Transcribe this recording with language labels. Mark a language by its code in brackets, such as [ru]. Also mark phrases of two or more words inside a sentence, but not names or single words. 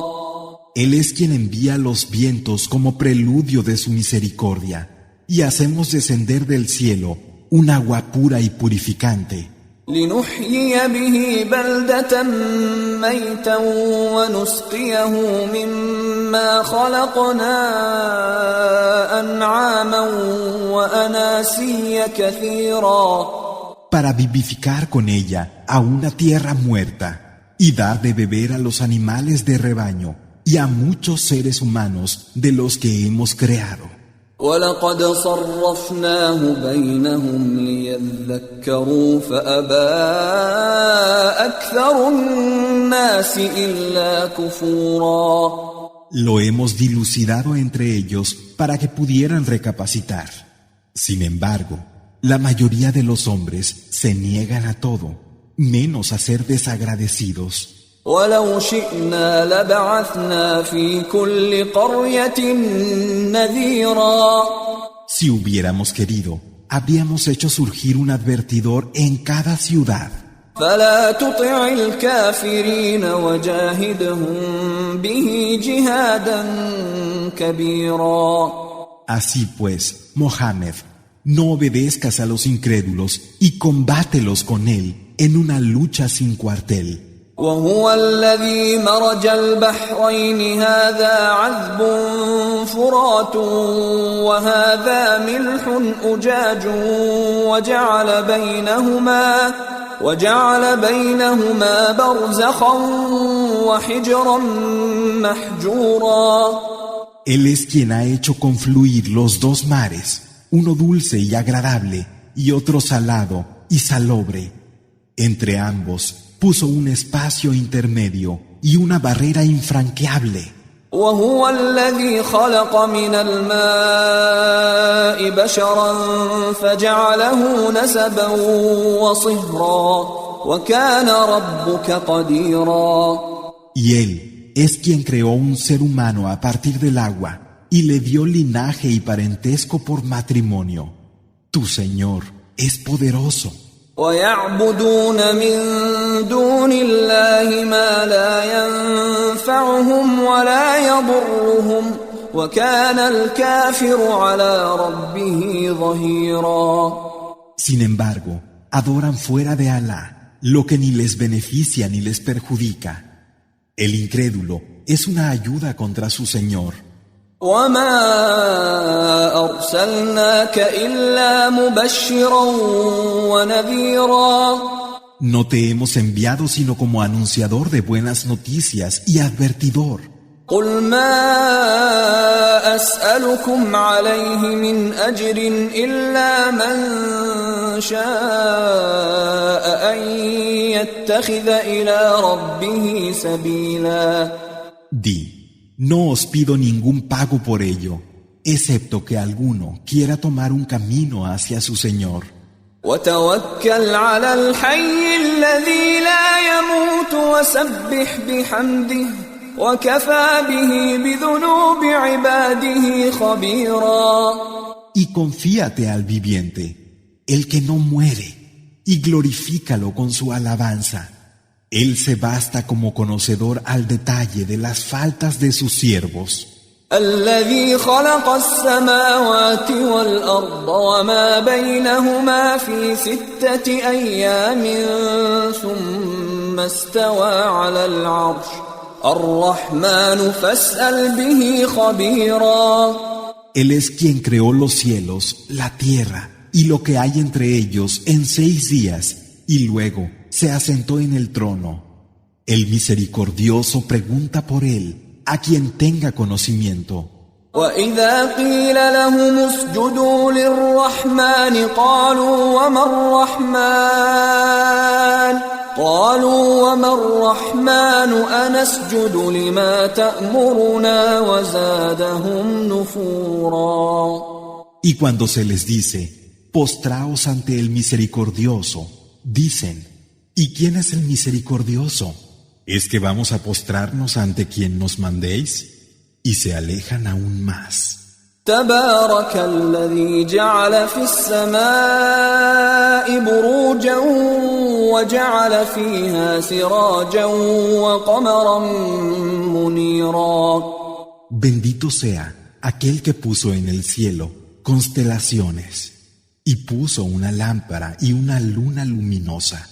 [es] Él es quien envía los vientos como preludio de su misericordia, y hacemos descender del cielo un agua pura y purificante. [ar] لنحيي به بلدة ميتا ونسقيه مما خلقنا أنعاما وأناسيا كثيرا. [es] Para vivificar con ella a una tierra muerta y dar de beber a los animales de rebaño y a muchos seres humanos de los que hemos creado. [ar] وَلَقَدْ صَرَّفْنَاهُ بَيْنَهُمْ لِيَذَّكَّرُوا فَأَبَى أَكْثَرُ النَّاسِ إِلَّا كُفُورًا. [es] Lo hemos dilucidado entre ellos para que pudieran recapacitar. Sin embargo, la mayoría de los hombres se niegan a todo, menos a ser desagradecidos. [ar] وَلَوْ شِئْنَا لَبَعَثْنَا فِي كُلِّ قَرْيَةٍ نَذِيرًا. [es] Si hubiéramos querido, habríamos hecho surgir un advertidor en cada ciudad. [ar] فَلَا تُطِعِ الْكَافِرِينَ وَجَاهِدْهُم بِهِ جِهَادًا كَبِيرًا. [es] Así pues, Mohammed, no obedezcas a los incrédulos y combátelos con él en una lucha sin cuartel. [ar] وهو الذي مرج البحرين هذا عذب فرات وهذا ملح أجاج وجعل بينهما برزخا وحجرا محجورا. [es] Él es quien ha hecho confluir los dos mares, uno dulce y agradable y otro salado y salobre. Entre ambos puso un espacio intermedio y una barrera infranqueable. [ar] وهو الذي خلق من الماء بشرا فجعله نسبا وصهرا وكان ربك قديرا. [es] Y él es quien creó un ser humano a partir del agua y le dio linaje y parentesco por matrimonio. Tu Señor es poderoso. [ar] ويعبدون من دون الله ما لا ينفعهم ولا يضرهم وكان الكافر على ربه ظهيرا. [es] Sin embargo, adoran fuera de Alá lo que ni les beneficia ni les perjudica. El incrédulo es una ayuda contra su Señor. [ar] وما أرسلناك إلا مبشرا ونذيرا. [es] No te hemos enviado sino como anunciador de buenas noticias y advertidor. [ar] قل ما أسألكم عليه من أجر إلا من شاء أن يتخذ إلى ربه سبيلا. [es] Di, no os pido ningún pago por ello, excepto que alguno quiera tomar un camino hacia su Señor. [ar] وتوكل على الحي الذي لا يموت وسبح بحمده وكفى به بذنوب عباده خبيرا. [es] Y confíate al viviente, el que no muere, y glorifícalo con su alabanza. Él se basta como conocedor al detalle de las faltas de sus siervos. [ar] الذي خلق السماوات والأرض وما بينهما في 6 أيام ثم استوى على العرش الرحمن فاسأل به خبيرا. [es] Él es quien creó los cielos, la tierra y lo que hay entre ellos en 6 días y luego se asentó en el trono. El misericordioso pregunta por él a quien tenga conocimiento. [ar] وَإِذَا قِيلَ لَهُمُ اسْجُدُوا لِلرَّحْمَنِ قَالُوا وَمَا الرَّحْمَنُ قالوا وما الرحمن أنسجد لما تأمرنا وزادهم نفورا. [es] Y cuando se les dice, postraos ante el misericordioso, dicen, ¿y quién es el misericordioso? ¿Es que vamos a postrarnos ante quien nos mandéis? Y se alejan aún más. [ar] تبارك الذي جعل في السماء بروجا وجعل فيها سراجا وقمرا منيرا. [es] Bendito sea aquel que puso en el cielo constelaciones y puso una lámpara y una luna luminosa.